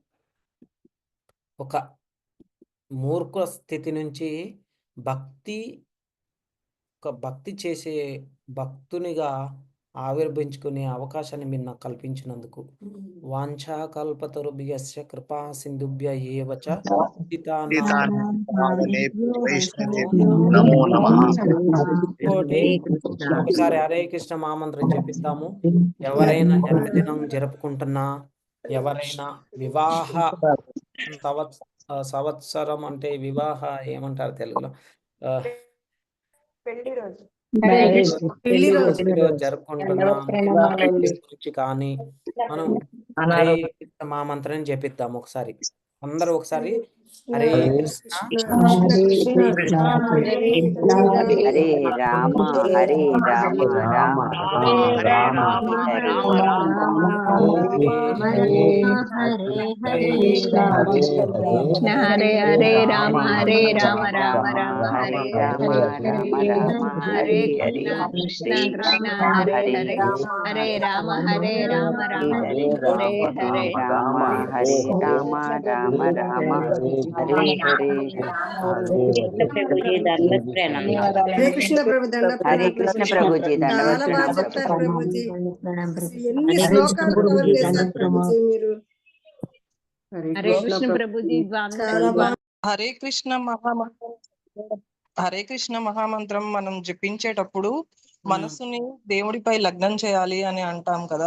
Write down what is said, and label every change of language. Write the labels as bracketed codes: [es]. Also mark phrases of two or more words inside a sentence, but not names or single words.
[te] ఒక మూర్ఖ స్థితి నుంచి భక్తి భక్తి చేసే భక్తునిగా ఆవిర్భవించుకునే అవకాశాన్ని మీరు నాకు కల్పించినందుకు [sa] వాంఛాకల్పతరుభ్యస్య కృపా సింధుభ్య ఏవ చ పతితానాం నమో నమః. [te] ఇంకోటి ఒకసారి హరే కృష్ణ మహామంత్రం చెప్పిద్దాము. ఎవరైనా జన్మదినం జరుపుకుంటున్నా, ఎవరైనా వివాహ సంవత్సరం అంటే వివాహ ఏమంటారు తెలుగులో, పెళ్లి రోజు జరుపుకుంటున్నా, గురించి కానీ మనం హరే కృష్ణ మహామంత్రం చెప్పిద్దాం. ఒకసారి అందరూ ఒకసారి [sa] హరే కృష్ణ హరే రామ హరే రామ రామ రామ హరే కృష్ణ హరే హరే రామ హరే రామ రామ రామ హరే రామ రామ రామ హరే హరే కృష్ణ కృష్ణ హరే హరే హరే రామ రామ హరే హరే హరే రామ హరే రామ రామ రామ హరే హరే హరే కృష్ణ ప్రభు దండ హరే కృష్ణ ప్రభుజీ [te] చాలా బాగా చెప్తారు ప్రభుజీ. ఎన్ని శ్లోకాలు కవర్ చేశారు ప్రభుజీ మీరు. [sa] హరే కృష్ణ ప్రభుజీ [te] చాలా బాగా హరే కృష్ణ మహామంత్రం హరే కృష్ణ మహామంత్రం మనం జపించేటప్పుడు మనసుని దేవుడిపై లగ్నం చేయాలి అని అంటాం కదా.